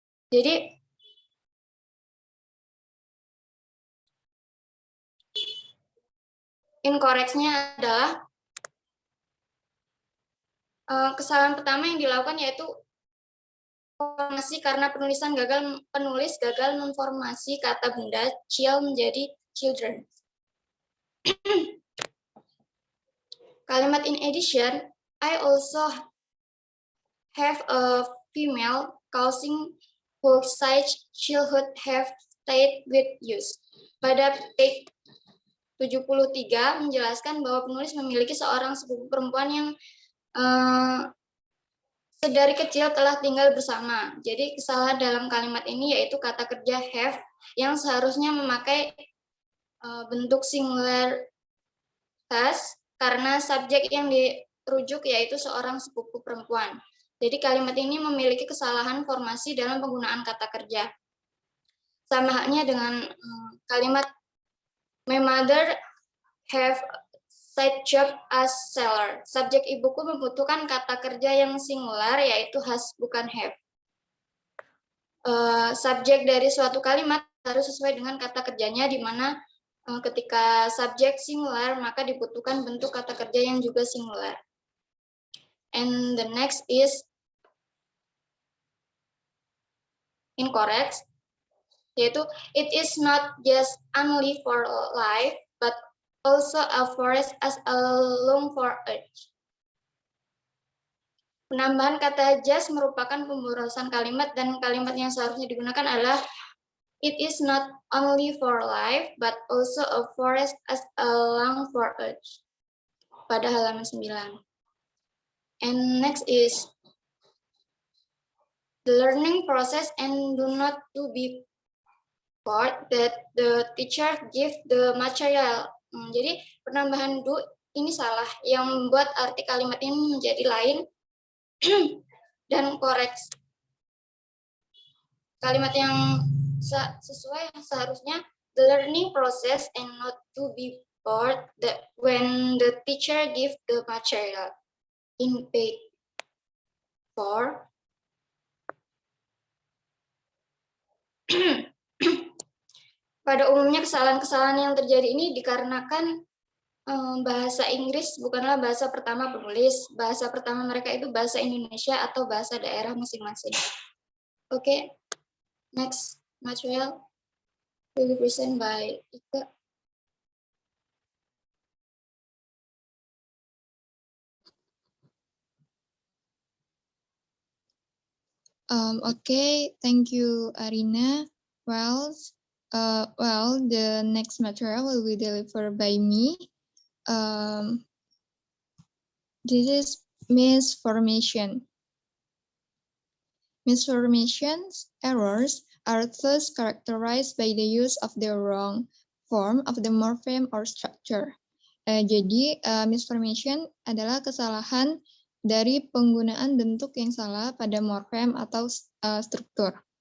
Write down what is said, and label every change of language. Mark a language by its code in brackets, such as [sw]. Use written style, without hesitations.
[id] Jadi incorrect-nya adalah kesalahan pertama yang dilakukan yaitu formasi karena penulis gagal memformasi kata benda child menjadi children. [en] Kalimat in addition, I also have a female causing whose side childhood have stayed with use. [id] Pada page 73 menjelaskan bahwa penulis memiliki seorang sepupu perempuan yang sedari kecil telah tinggal bersama. Jadi kesalahan dalam kalimat ini yaitu kata kerja have yang seharusnya memakai bentuk singular has karena subjek yang dirujuk yaitu seorang sepupu perempuan. Jadi kalimat ini memiliki kesalahan formasi dalam penggunaan kata kerja. [en] Sama halnya dengan kalimat my mother have side job as seller. [id] Subjek ibuku membutuhkan kata kerja yang singular yaitu has bukan have. Subjek dari suatu kalimat harus sesuai dengan kata kerjanya, di mana ketika subjek singular maka dibutuhkan bentuk kata kerja yang juga singular. [en] And the next is incorrect, yaitu it is not just only for life but also a forest as a long for earth. Penambahan kata just merupakan pemborosan kalimat dan kalimat yang seharusnya digunakan adalah it is not only for life but also a forest as a long for earth pada halaman 9. And next is the learning process and do not to be bored that the teacher give the material. [id] Jadi penambahan do ini salah yang membuat arti kalimat ini menjadi lain dan correct. [en] Kalimat yang sesuai yang seharusnya the learning process and not to be bored that when the teacher give the material. In page 4. [id] Pada umumnya kesalahan-kesalahan yang terjadi ini dikarenakan bahasa Inggris bukanlah bahasa pertama penulis. Bahasa pertama mereka itu bahasa Indonesia atau bahasa daerah masing-masing. [en] Oke, next material will be presented by Ika. Okay, thank you, Arina. Well, the next material will be delivered by me. This is misformation. Misformations, errors, are thus characterized by the use of the wrong form of the morpheme or structure. [id] Jadi, misformation adalah kesalahan dari penggunaan bentuk yang salah pada morfem atau struktur.